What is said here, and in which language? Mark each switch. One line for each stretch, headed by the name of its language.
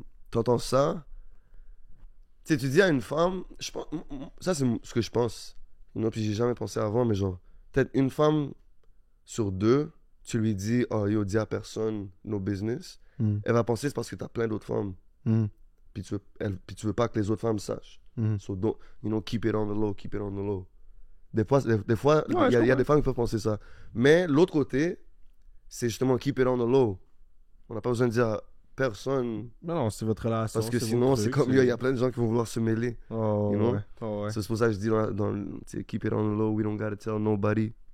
French: T'entends ça. Tu sais, tu dis à une femme. Je pense, ça, c'est ce que je pense.
English: You know?
French: Puis j'ai jamais pensé avant, mais genre. Peut-être une femme sur deux, tu lui dis, oh yo, dis à personne
English: no business.
French: Elle va penser c'est parce que t'as plein d'autres femmes. Puis tu veux pas que les autres femmes sachent.
English: So, don't, you know, keep it on the low, keep it on the low.
French: Des fois, Ouais, il y a des femmes qui peuvent penser ça. Mais l'autre côté, c'est justement
English: keep it on the low.
French: On n'a pas besoin de dire à personne. Non, c'est votre relation. Parce que sinon, c'est comme, il y a plein de gens qui vont vouloir se mêler. Oh,
English: you know?
French: ouais. Oh, ouais. C'est pour ça que je dis
English: keep it on the low, we don't gotta tell nobody.